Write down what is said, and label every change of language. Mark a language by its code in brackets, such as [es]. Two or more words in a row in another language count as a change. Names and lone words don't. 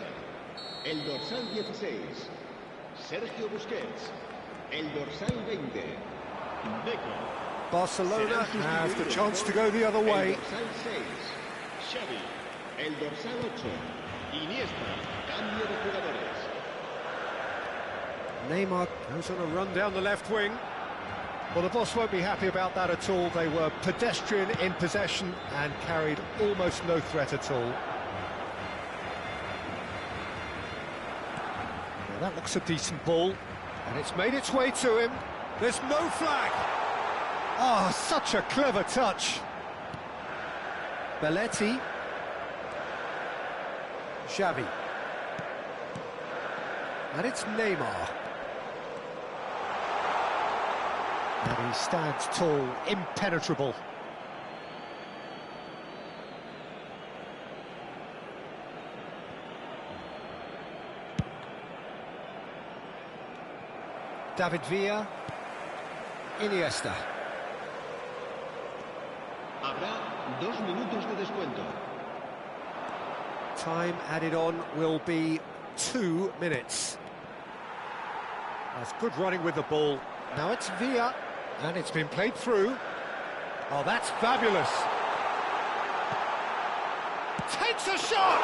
[es] El dorsal 16, Sergio Busquets. El dorsal 20, Deco. [en] Barcelona have the chance to go the other way. [es] El dorsal 6, Xavi. El dorsal 8, Iniesta. Cambio de jugadores. [en] Neymar goes on a run down the left wing. Well, the boss won't be happy about that at all. They were pedestrian in possession and carried almost no threat at all. Now, that looks a decent ball, and it's made its way to him. There's no flag. Oh, such a clever touch. Belletti. Xavi. And it's Neymar. And he stands tall, impenetrable. David Villa. Iniesta. [es] Habrá 2 minutos de descuento. [en] Time added on will be 2 minutes. That's good running with the ball. Now it's Villa, and it's been played through. Oh, that's fabulous. Takes a shot!